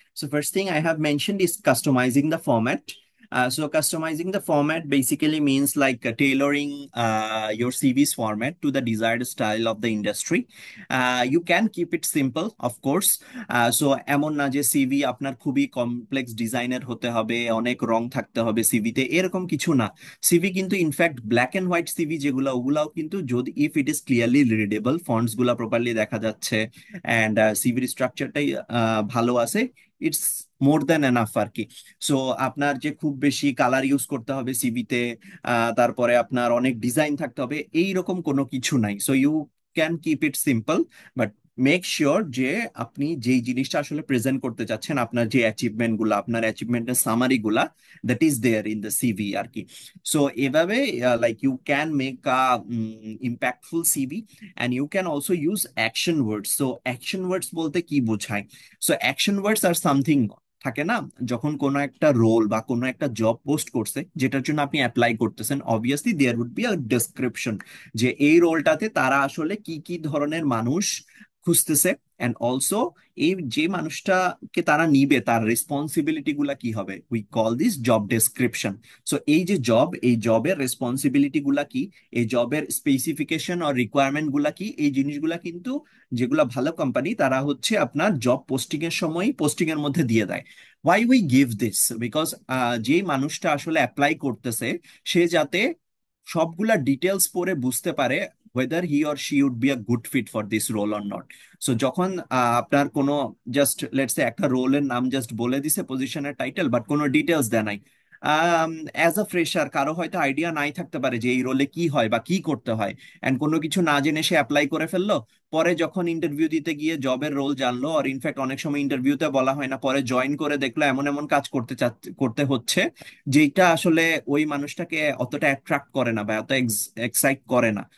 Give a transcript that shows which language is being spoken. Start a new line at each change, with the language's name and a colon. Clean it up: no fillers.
English: So, first thing I have mentioned is customizing the format. So, customizing the format basically means like tailoring your CV's format to the desired style of the industry. You can keep it simple, of course.
Bangla: So এমন না যে CV আপনার খুবই complex ডিজাইনের হতে হবে, অনেক রং থাকতে হবে সিভিতে, এরকম কিছু না. সিভি কিন্তু in fact black and white CV যেগুলো, ওগুলাও কিন্তু যদি
English: if it is clearly readable,
Bangla: fonts গুলা প্রপারলি দেখা যাচ্ছে অ্যান্ড সিভির স্ট্রাকচারটাই ভালো আছে,
English: it's more than enough
Bangla: আর কি. সো আপনার যে খুব বেশি কালার ইউজ করতে হবে সিভিতে, তারপরে আপনার অনেক ডিজাইন থাকতে হবে, এইরকম কোনো কিছু নাই.
English: so you can keep it simple,
Bangla: but make sure যে আপনি যেই জিনিসটা আসলে প্রেজেন্ট করতে চাচ্ছেন, আপনার যে অ্যাচিভমেন্ট গুলা, আপনার অ্যাচিভমেন্টের সামারি গুলা,
English: that is there in the CV
Bangla: আর কি.
English: So এভাবে like you can make a impactful CV and you can also use action words.
Bangla: So action words বলতে কি বোঝায়?
English: So action words are something,
Bangla: থাকে না, যখন কোনো একটা রোল বা কোনো একটা জব পোস্ট করছে যেটার জন্য আপনি অ্যাপ্লাই করতেছেন, obviously
English: there would be a description
Bangla: যে এই রোলটাতে তারা আসলে কি কি ধরনের মানুষ খুঁজতেছে, এন্ড অলসো এই যে মানুষটাকে তারা নিবে তার রেসপন্সিবিলিটি গুলা কি হবে,
English: We call this job description.
Bangla: So এই যে জব, এই জবের রেসপন্সিবিলিটি গুলা কি, এই জবের স্পেসিফিকেশন আর রিকোয়ারমেন্ট গুলা কি, এই জিনিসগুলা কিন্তু যেগুলা ভালো কোম্পানি তারা হচ্ছে আপনার জব পোস্টিং এর সময় পোস্টিং এর মধ্যে দিয়ে দেয়.
English: Why we give this? Because
Bangla: যে মানুষটা আসলে অ্যাপ্লাই করতেছে সে যাতে সবগুলা ডিটেলস পড়ে বুঝতে পারে
English: whether he or she would be a good fit for this role or not.
Bangla: So যখন আপনার কোনো জাস্ট লেটস সে একটা রোলের নাম জাস্ট বলে দিছে, পজিশনের টাইটেল, বাট কোনো ডিটেলস দেয় নাই, অ্যাজ আ ফ্রেশার কারো হয়তো আইডিয়া নাই থাকতে পারে যে এই রোলে কি হয় বা কি করতে হয়, এন্ড কোনো কিছু না জেনে সে অ্যাপ্লাই করে ফেললো. পরে যখন ইন্টারভিউ দিতে গিয়ে জবের রোল জানলো, আর ইনফ্যাক্ট অনেক সময় ইন্টারভিউতে বলা হয় না, পরে জয়েন করে দেখলো এমন এমন কাজ করতে হচ্ছে যেটা আসলে ওই মানুষটাকে অতটা অ্যাট্রাক্ট করে না বা এত এক্সাইট করে না.